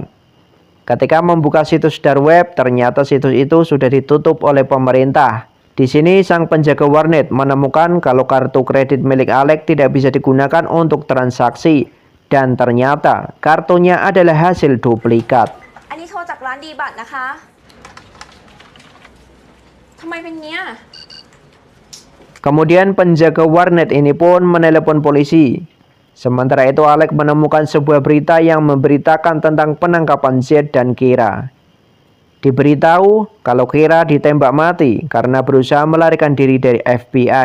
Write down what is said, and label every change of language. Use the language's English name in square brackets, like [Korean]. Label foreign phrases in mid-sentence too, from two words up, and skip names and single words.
[Indonesian] Ketika membuka situs [English] dark web, [Indonesian] ternyata situs itu sudah ditutup oleh pemerintah. Di sini sang penjaga warnet menemukan kalau kartu kredit milik Alex tidak bisa digunakan untuk transaksi. Dan ternyata kartunya adalah hasil duplikat. [Thai] อันนี้โทรจากร้านดีบัตรนะคะทำไมเป็นเงี้ย [Indonesian] Kemudian penjaga warnet ini pun menelepon polisi. Sementara itu Alex menemukan sebuah berita yang memberitakan tentang penangkapan Z dan Kira. Diberitahu kalau Kira ditembak mati karena berusaha melarikan diri dari FBI.